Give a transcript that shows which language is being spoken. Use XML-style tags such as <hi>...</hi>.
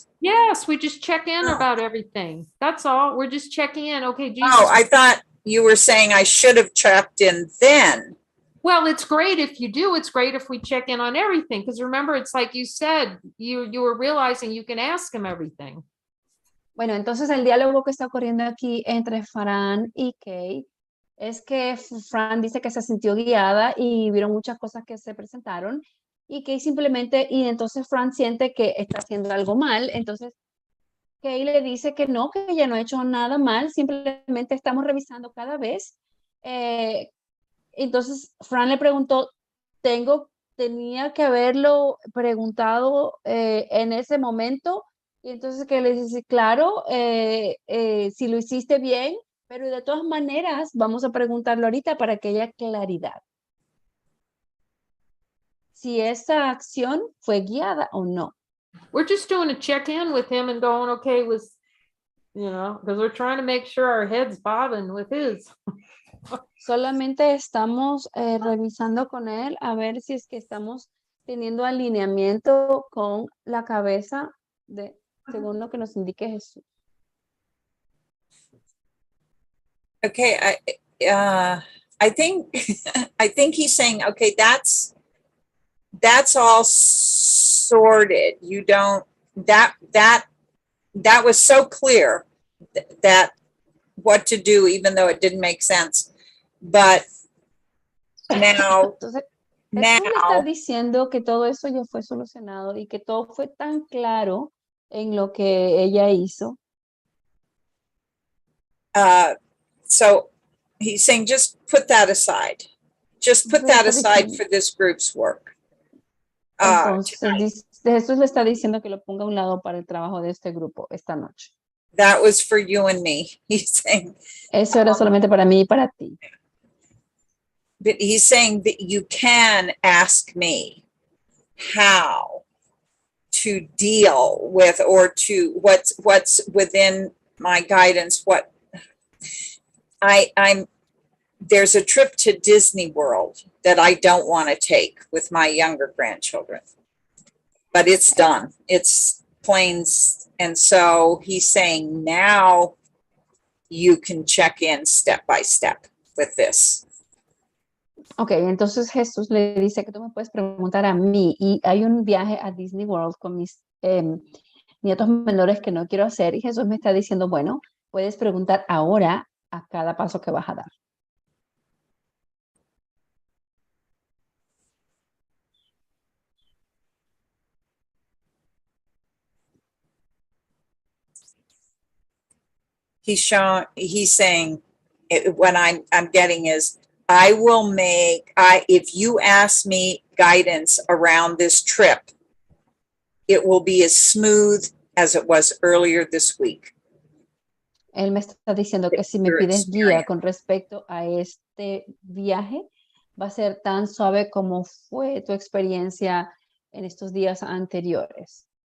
<en>Yes, we just check in Oh. about everything. That's all. We're just checking in. Okay, Jesus. Oh, I thought you were saying I should have checked in then. Well, it's great if you do. It's great if we check in on everything. Because remember, it's like you said, you were realizing you can ask him everything.</en> <es>Bueno, entonces el diálogo que está ocurriendo aquí entre Fran y Kay es que Fran dice que se sintió guiada y vieron muchas cosas que se presentaron y Kay simplemente, y entonces Fran siente que está haciendo algo mal, entonces Kay le dice que no, que ella no ha hecho nada mal, simplemente estamos revisando cada vez. Entonces Fran le preguntó, tenía que haberlo preguntado en ese momento. Y entonces que le dice, claro, si lo hiciste bien, pero de todas maneras vamos a preguntarlo ahorita para que haya claridad. Si esa acción fue guiada o no.</es> <en>We're just doing a check in with him and going, okay, because we're trying to make sure our head's bobbing with his.</en> <es>Solamente estamos revisando con él a ver si es que estamos teniendo alineamiento con la cabeza según lo que nos indique Jesús.</es> <en>Okay, I think he's saying, okay, that's all sorted. You don't, that was so clear that what to do, even though it didn't make sense. But now,</en> <es>Entonces, Jesús le está diciendo que todo eso ya fue solucionado y que todo fue tan claro en lo que ella hizo.</es> <en>So he's saying, just put that aside. Just put that aside for this group's work.</en> <es>Entonces, Jesús le está diciendo que lo ponga a un lado para el trabajo de este grupo esta noche.</es> <en>That was for you and me. He's saying.</en> <es>Eso era solamente para mí y para ti.</es> <en>But he's saying that you can ask me how to deal with, or to what's within my guidance. What there's a trip to Disney World that I don't want to take with my younger grandchildren, but it's done. It's planes. And so he's saying now you can check in step by step with this.</en> <es>Ok, entonces Jesús le dice que tú me puedes preguntar a mí y hay un viaje a Disney World con mis nietos menores que no quiero hacer. Y Jesús me está diciendo, bueno, puedes preguntar ahora a cada paso que vas a dar.</es> <en>He's saying, what I'm getting is, if you ask me guidance around this trip, it will be as smooth as it was earlier this week.</en> <es>Él me está diciendo que si me</es> <en>Your</en> <es>pides guía</es> <en>experience.</en> <es>con respecto a este viaje, va a ser tan suave como fue tu experiencia en estos días anteriores.</es>